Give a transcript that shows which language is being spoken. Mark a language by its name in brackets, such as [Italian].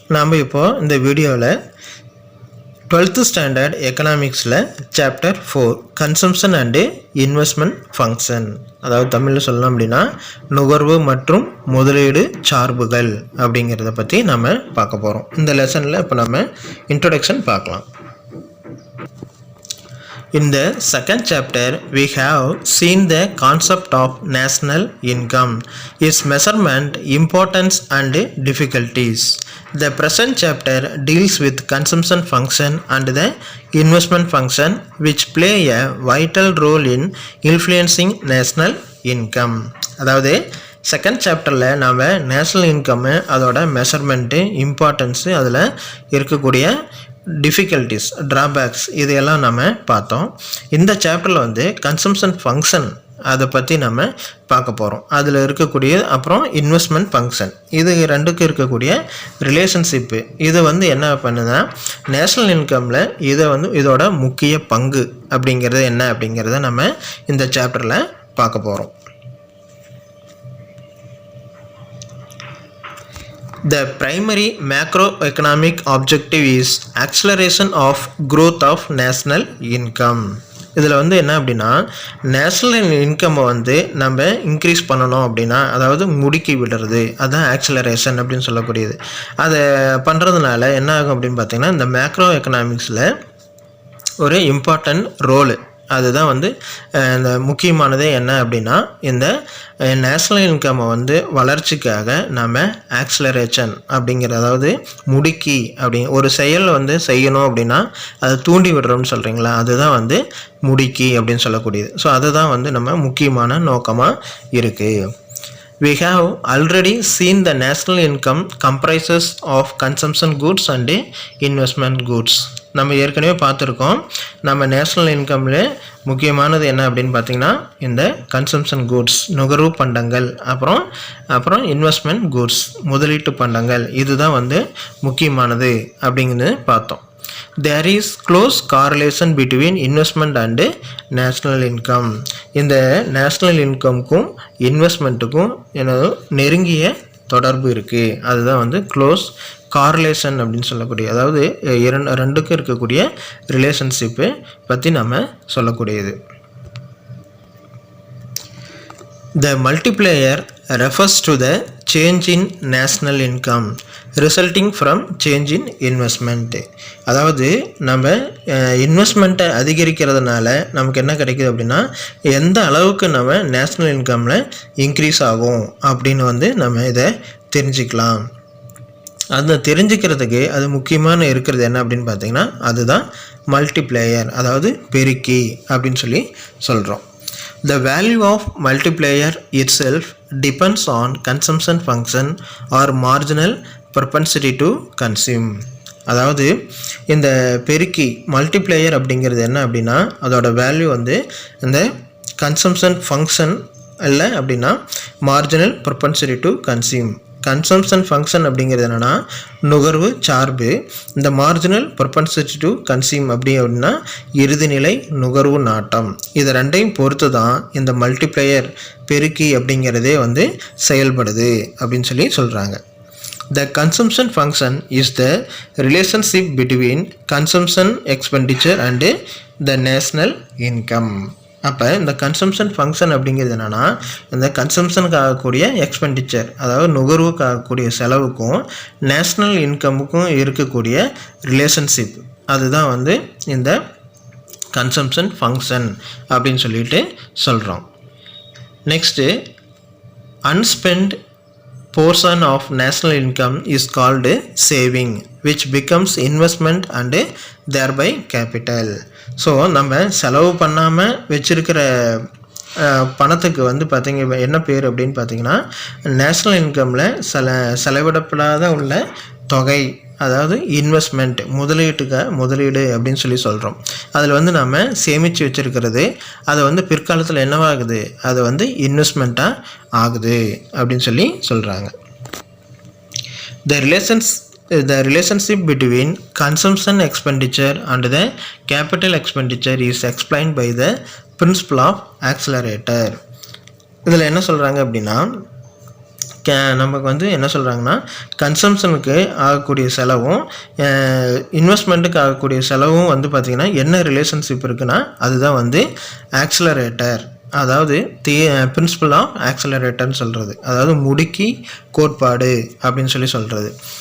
[Tamil] நாம் இப்போ இந்த வீடியோவில் 12th standard எக்கனாமிக்ஸில் chapter 4 consumption and investment function, அதாவது தமிழில் சொல்லலாம் அப்படின்னா நுகர்வு மற்றும் முதலீடு சார்புகள் அப்படிங்கிறத பற்றி நம்ம பார்க்க போகிறோம். இந்த லெசனில் இப்போ நம்ம இன்ட்ரோடக்ஷன் பார்க்கலாம். [English] In the second chapter, we have seen the concept of national income, its measurement, importance and difficulties. The present chapter deals with consumption function and the investment function, which play a vital role in influencing national income. [Tamil] அதாவது second சாப்டரில் நாம் national income, அதோட measurement, importance, அதில் இருக்கக்கூடிய difficulties, drawbacks இதையெல்லாம் நம்ம பார்த்தோம். இந்த சாப்டரில் வந்து கன்சம்ஷன் ஃபங்க்ஷன் அதை பற்றி நம்ம பார்க்க போகிறோம். அதில் இருக்கக்கூடிய அப்புறம் இன்வெஸ்ட்மெண்ட் ஃபங்க்ஷன், இது ரெண்டுக்கும் இருக்கக்கூடிய ரிலேஷன்ஷிப்பு, இது வந்து என்ன பண்ணுதுன்னா நேஷ்னல் இன்கமில் இதை வந்து இதோட முக்கிய பங்கு அப்படிங்கிறது என்ன அப்படிங்கிறத நம்ம இந்த சாப்டரில் பார்க்க போகிறோம். [English] The primary macroeconomic objective is acceleration of growth of national income. [Tamil] இதில் வந்து என்ன அப்படின்னா நேஷ்னல் இன்கம்மை வந்து நம்ம இன்க்ரீஸ் பண்ணணும் அப்படின்னா, அதாவது முடுக்கி விடுறது, அதுதான் ஆக்சலரேஷன் அப்படின்னு சொல்லக்கூடியது. அதை பண்ணுறதுனால என்ன ஆகும் அப்படின்னு பார்த்திங்கன்னா இந்த மேக்ரோ எக்கனாமிக்ஸில் ஒரு இம்பார்ட்டன்ட் ரோலு, அதுதான் வந்து இந்த முக்கியமானதே என்ன அப்படின்னா இந்த நேஷ்னல் இன்கம்மை வந்து வளர்ச்சிக்காக நம்ம ஆக்சலரேஷன் அப்படிங்கிற, அதாவது முடுக்கி ஒரு செயல் வந்து செய்யணும் அப்படின்னா அதை தூண்டி விடுறோம்னு சொல்கிறீங்களா, அதுதான் வந்து முடுக்கி அப்படின்னு சொல்லக்கூடியது. ஸோ அதுதான் வந்து நம்ம முக்கியமான நோக்கமாக இருக்குது. [English] We have already seen the national income comprises of consumption goods and investment goods. [Tamil] நம்ம ஏற்கனவே பார்த்துருக்கோம். நம்ம நேஷ்னல் இன்கமில் முக்கியமானது என்ன அப்படின்னு பார்த்திங்கன்னா இந்த கன்சம்ஷன் கூட்ஸ், நுகர்வு பண்டங்கள், அப்புறம் இன்வெஸ்ட்மெண்ட் கூட்ஸ், முதலீட்டு பண்டங்கள், இதுதான் வந்து முக்கியமானது அப்படிங்கிறது பார்த்தோம். [English] There is close correlation between investment and national income. [Tamil] இந்த நேஷ்னல் இன்கம்க்கும் இன்வெஸ்ட்மெண்ட்டுக்கும் என்னது நெருங்கிய தொடர்பு இருக்குது. அதுதான் வந்து க்ளோஸ் கார்லேஷன் அப்படின்னு சொல்லக்கூடிய, அதாவது ரெண்டுக்கும் இருக்கக்கூடிய ரிலேஷன்ஷிப்பை பற்றி நம்ம சொல்லக்கூடியது. [English] The multiplier refers to the change in national income resulting from change in investment. [Tamil] அதாவது நம்ம இன்வெஸ்ட்மெண்ட்டை அதிகரிக்கிறதுனால நமக்கு என்ன கிடைக்குது அப்படின்னா எந்த அளவுக்கு நம்ம நேஷ்னல் இன்கமில் இன்க்ரீஸ் ஆகும் அப்படின்னு வந்து நம்ம இதை தெரிஞ்சுக்கலாம். அதை தெரிஞ்சுக்கிறதுக்கு அது முக்கியமான இருக்கிறது என்ன அப்படின்னு பார்த்தீங்கன்னா அதுதான் மல்டிப்ளேயர், அதாவது பெருக்கி அப்படின்னு சொல்லி சொல்கிறோம். [English] The value of multiplier itself depends on consumption function or marginal propensity to consume. [Tamil] அதாவது இந்த பெருக்கி மல்டிப்ளேயர் அப்படிங்கிறது என்ன அப்படின்னா அதோட வேல்யூ வந்து இந்த கன்சம்ஷன் ஃபங்க்ஷன் இல்லை அப்படின்னா marginal propensity to consume. Consumption function அப்படிங்கிறது என்னென்னா நுகர்வு சார்பு, இந்த மார்ஜினல் ப்ரொபென்சிட்டி டு கன்சியூம் அப்படின்னா இறுதிநிலை நுகர்வு நாட்டம். இது ரெண்டையும் பொறுத்து தான் இந்த மல்டிப்ளேயர் பெருக்கி அப்படிங்கிறதே வந்து செயல்படுது அப்படின்னு சொல்லி சொல்கிறாங்க. [English] The consumption function is the relationship between consumption expenditure and the national income. [Tamil] அப்போ இந்த கன்சம்ஷன் ஃபங்க்ஷன் அப்படிங்கிறது என்னென்னா இந்த கன்சம்ஷனுக்கு ஆகக்கூடிய எக்ஸ்பெண்டிச்சர், அதாவது நுகர்வுக்கு ஆகக்கூடிய செலவுக்கும் நேஷ்னல் இன்கமுக்கும் இருக்கக்கூடிய ரிலேஷன்ஷிப், அதுதான் வந்து இந்த கன்சம்ஷன் ஃபங்க்ஷன் அப்படின்னு சொல்லிட்டு சொல்கிறோம். [English] Next unspent portion of national income is called saving, which becomes investment and thereby capital. [Tamil] So நம்ம செலவு பண்ணாமல் வச்சுருக்கிற பணத்துக்கு வந்து பார்த்திங்க என்ன பேர் அப்படின்னு பார்த்திங்கன்னா நேஷ்னல் இன்கமில் செலவிடப்படாத உள்ள தொகை, அதாவது இன்வெஸ்ட்மெண்ட், முதலீடு அப்படின்னு சொல்லி சொல்கிறோம். அதில் வந்து நம்ம சேமித்து வச்சுருக்கிறது அது வந்து பிற்காலத்தில் என்னவாகுது, அது வந்து இன்வெஸ்ட்மெண்ட்டாக ஆகுது அப்படின்னு சொல்லி சொல்கிறாங்க. [English] The relationship between consumption expenditure and the capital expenditure is explained by the principle of accelerator. [Tamil] இதில் என்ன சொல்கிறாங்க அப்படின்னா நமக்கு வந்து என்ன சொல்கிறாங்கன்னா கன்சம்ஷனுக்கு ஆகக்கூடிய செலவும் இன்வெஸ்ட்மெண்ட்டுக்கு ஆகக்கூடிய செலவும் வந்து பார்த்திங்கன்னா என்ன ரிலேஷன்ஷிப் இருக்குன்னா அதுதான் வந்து ஆக்சிலரேட்டர், அதாவது பிரின்சிபல் ஆஃப் ஆக்சிலரேட்டர்னு சொல்கிறது, அதாவது முடுக்கி கோட்பாடு அப்படின்னு சொல்கிறது.